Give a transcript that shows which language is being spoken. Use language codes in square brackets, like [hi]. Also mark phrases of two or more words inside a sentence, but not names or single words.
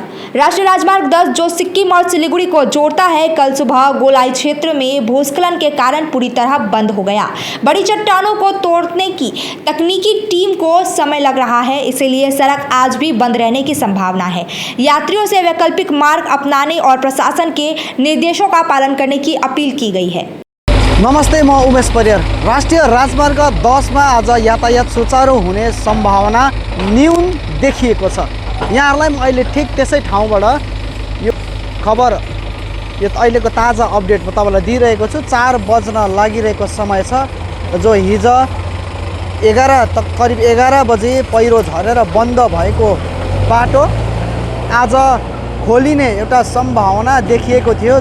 [hi] राष्ट्रीय राजमार्ग 10 जो सिक्किम और सिलीगुड़ी को जोड़ता है, कल सुबह गोलाई क्षेत्र में भूस्खलन के कारण पूरी तरह बंद हो गया। बड़ी चट्टानों को तोड़ने की तकनीकी टीम को समय लग रहा है, इसीलिए सड़क आज भी बंद रहने की संभावना है। यात्रियों से वैकल्पिक मार्ग अपनाने और प्रशासन के निर्देशों का पालन करने की अपील की गई है। [ne] नमस्ते, म उमेश परियार। राष्ट्रिय राजमार्ग 10 मा आज यातायात सुचारू हुने सम्भावना न्यून देखिएको छ। यहाँहरूलाई म अहिले ठिक त्यसै ठाउँबाट यो खबर, यो अहिलेको ताजा अपडेट म तपाईँलाई दिइरहेको छु। 4 बज्न लागिरहेको समय छ, जो हिजो करिब 11 बजे पहिरो झरेर बन्द भएको बाटो आज खोलिने एउटा सम्भावना देखिएको थियो।